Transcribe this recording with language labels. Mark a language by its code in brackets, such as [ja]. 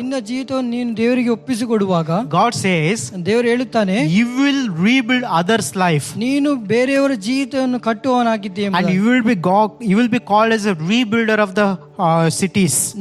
[kn] ನಿನ್ನ ಜೀವಿತವನ್ನು ನೀನು ದೇವರಿಗೆ ಒಪ್ಪಿಸಿಕೊಡುವಾಗ [en] God says, [kn] ದೇವರು ಹೇಳುತ್ತಾನೆ, [en] you will rebuild others' life, [kn] ನೀನು ಬೇರೆಯವರ ಜೀವಿತವನ್ನು ಕಟ್ಟುವವನಾಗಿದ್ದೀಯ [en] and you will be called as a rebuilder of the cities.